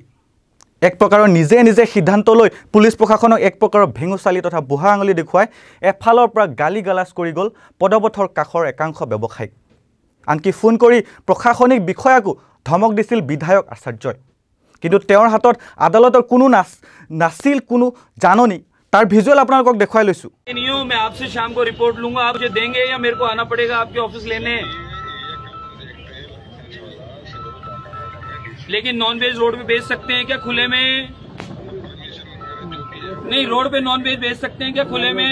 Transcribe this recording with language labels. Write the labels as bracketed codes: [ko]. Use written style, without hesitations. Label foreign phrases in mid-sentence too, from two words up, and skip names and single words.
[as] এক প্ৰকাৰৰ নিজে সিদ্ধান্ত লৈ পুলিচ প্ৰশাসনক এক প্ৰকাৰৰ ভেঙুচালি তথা বুঢ়া আঙুলি দেখুৱাই এফালৰ পৰা গালি গালাজ কৰি গ'ল পদপথৰ কাষৰ একাংশ ব্যৱসায়ীক। আনকি ফোন কৰি প্ৰশাসনিক বিষয়াকো ধমক দিছিল বিধায়ক আচাৰ্যই। কিন্তু তেওঁৰ হাতত আদালতৰ কোনো নাছিল কোনো জাননী। তাৰ ভিজুৱেল আপোনালোকক দেখুৱাই লৈছোঁ। [hi] मैं आपसे शाम को रिपोर्ट लूंगा, आप मुझे देंगे या मेरे को आना पड़ेगा आपके ऑफिस लेने? लेकिन नॉनवेज रोड पे बेच सकते हैं क्या खुले में? नहीं, रोड पे नॉनवेज बेच सकते हैं क्या खुले में?